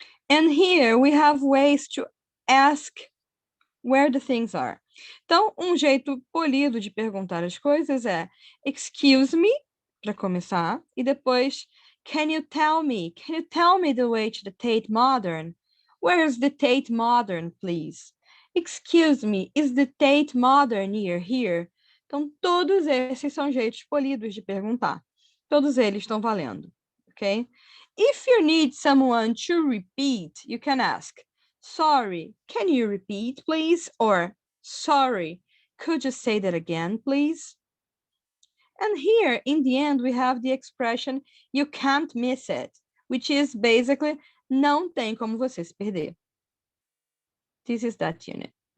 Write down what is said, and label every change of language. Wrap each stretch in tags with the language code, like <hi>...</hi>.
<en>And here we have ways to ask where the things are.</en> <pt>Então, um jeito polido de perguntar as coisas é excuse me, para começar, e depois</pt> <en>can you tell me the way to the Tate Modern? Where is the Tate Modern, please? Excuse me, is the Tate Modern near here?</en> <pt>Então, todos esses são jeitos polidos de perguntar. Todos eles estão valendo, ok?</pt> <en>If you need someone to repeat, you can ask, sorry, can you repeat, please? Or, sorry, could you say that again, please? And here, in the end, we have the expression, you can't miss it, which is basically,</en> <pt>não tem como você se perder.</pt> <en>This is that unit.</en>